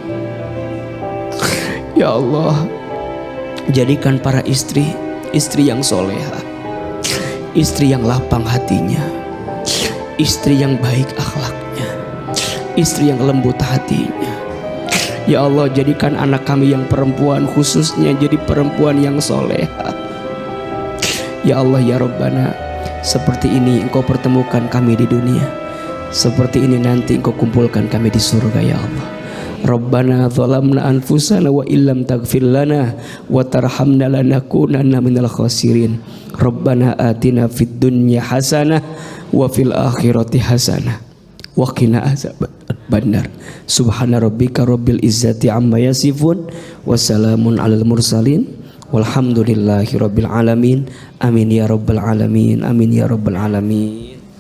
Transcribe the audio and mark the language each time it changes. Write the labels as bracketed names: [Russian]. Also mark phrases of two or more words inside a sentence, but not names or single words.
[Arabic] يا الله, [Indonesian] jadikan para istri yang soleha, istri yang lapang hatinya, istri yang baik akhlaknya, istri yang lembut hatinya. [Arabic] يا الله, [Indonesian] jadikan anak kami yang perempuan khususnya jadi perempuan yang soleha. [Arabic] يا الله يا ربنا, [Indonesian] seperti ini engkau pertemukan kami di dunia, seperti ini nanti engkau kumpulkan kami di surga [Arabic] يا الله. ربنا ظلمنا أنفسنا وإن لم تغفر لنا وترحمنا لنكونن من الخاسرين. ربنا آتنا في الدنيا حسنة وفي الآخرة حسنة وقنا عذاب النار. سبحان ربك رب العزة عما يصفون وسلام على المرسلين والحمد لله رب العالمين. آمين يا رب العالمين آمين يا رب العالمين.